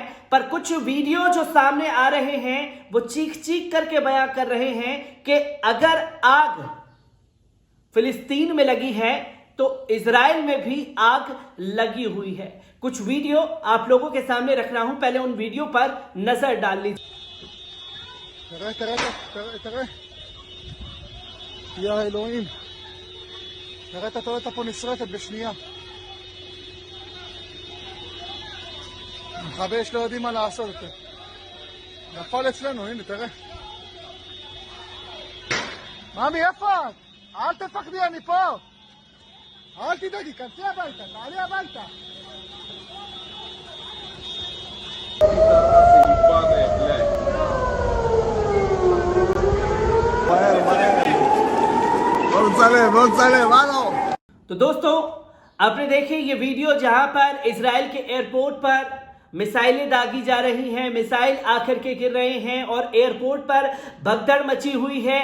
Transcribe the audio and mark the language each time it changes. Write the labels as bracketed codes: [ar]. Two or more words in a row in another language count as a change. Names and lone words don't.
[hi] पर कुछ वीडियो जो सामने आ रहे हैं वो चीख चीख करके बयां कर रहे हैं कि अगर आग फिलिस्तीन में लगी है तो इजराइल में भी आग लगी हुई है। कुछ वीडियो आप लोगों के सामने रख रहा हूं, पहले उन वीडियो पर नजर डाल लीजिए। [he] תראה, יא אלוהים, תראה את הטויוטה פה נשרפת בשנייה. מכבי אש לא יודעים מה לעשות יותר. נפל אצלנו, הנה תראה. ממי, איפה את? אל תפחדי, אני פה. אל תדאגי, כנסי הביתה, תעלי הביתה. [hi] तो दोस्तों, आपने देखे ये वीडियो जहां पर इजराइल के एयरपोर्ट पर मिसाइलें दागी जा रही हैं, मिसाइल आकर के गिर रहे हैं और एयरपोर्ट पर भगदड़ मची हुई है।